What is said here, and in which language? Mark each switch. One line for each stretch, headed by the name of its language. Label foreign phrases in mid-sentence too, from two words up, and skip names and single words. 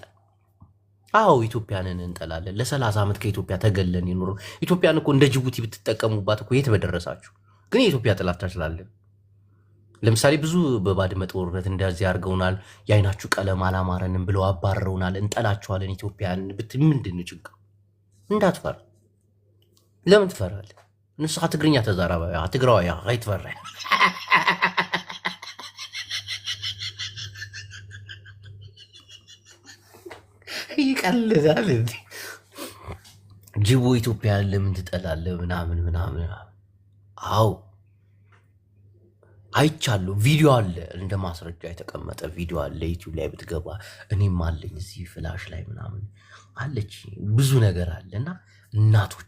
Amharic: አዎ ኢትዮጵያንን እንጠላለን። ለ30 ዓመት ከኢትዮጵያ ተገለን ይኖሩ። ኢትዮጵያን እኮ እንደ ጅቡቲ ብትጠቀሙባት እኮ የት በደረሳችሁ። ግን የኢትዮጵያ ጥላቻ ስላለን ለምሳሌ ብዙ በባድመ ጦርነት እንደዚህ አድርገውናል። የአይናችሁ ቀለም አላማረንም ብለው አባረውናል። እንጠላችኋለን ኢትዮጵያን ብትል ምንድን ነው ችግር? እንዳትፈራ። ለምን ትፈራለህ?
Tigrinya: ንስኻ ትግርኛ ተዛራባ ትግራዋይ አይትፈራ።
Amharic: ይቀልዳል እንዴ? ጅቦ ኢትዮጵያ ለምን ትጠላለህ? ምናምን። አዎ አይቻለሁ። ቪዲዮ አለ፣ እንደ ማስረጃ የተቀመጠ ቪዲዮ አለ። ዩቲዩብ ላይ ብትገባ እኔም አለኝ እዚህ ፍላሽ ላይ ምናምን አለች። ብዙ ነገር አለ እና እናቶች